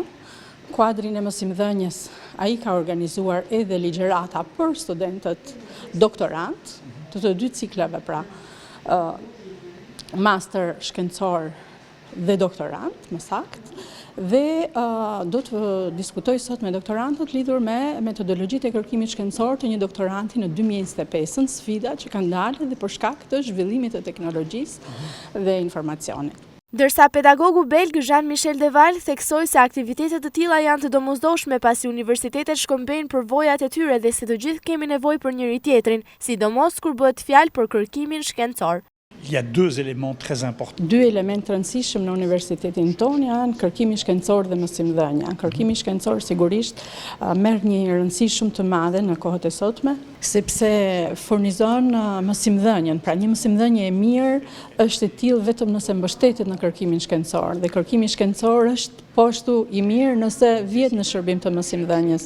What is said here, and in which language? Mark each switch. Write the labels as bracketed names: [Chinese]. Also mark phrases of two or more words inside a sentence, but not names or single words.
[Albanian] Kuadrin e mësimdhënies, ai ka organizuar edhe ligjërata për studentët doktorant të dy ciklave, pra master shkencor dhe doktorant, më saktë, dhe do të diskutoj sot me doktorantët lidhur me metodologjitë e kërkimit shkencor të një doktoranti në 2025, sfidat që kanë dalë dhe për shkak të zhvillimit të teknologjisë dhe informacionit. Ndërsa pedagogu belg Jean-Michel Deval theksoi se aktivitetet të tilla janë të domosdoshme pasi universitetet shkëmbejnë përvojat e tyre dhe se të gjithë kemi nevojë për njëri tjetrin, sidomos kur bëhet fjalë për kërkimin shkencor. [French] Il y a deux éléments très importants. [Albanian] Dy element të rëndësishëm në universitetin tonë janë kërkimi shkencor dhe mësimdhënia. Kërkimi shkencor sigurisht merr një rëndësi shumë të madhe në kohët e sotme, sepse furnizon mësimdhënien. Pra një mësimdhënie e mirë është e tillë vetëm nëse mbështetet në kërkimin shkencor, dhe kërkimi shkencor është poshtu i mirë nëse vjet në shërbim të mësimdhënies.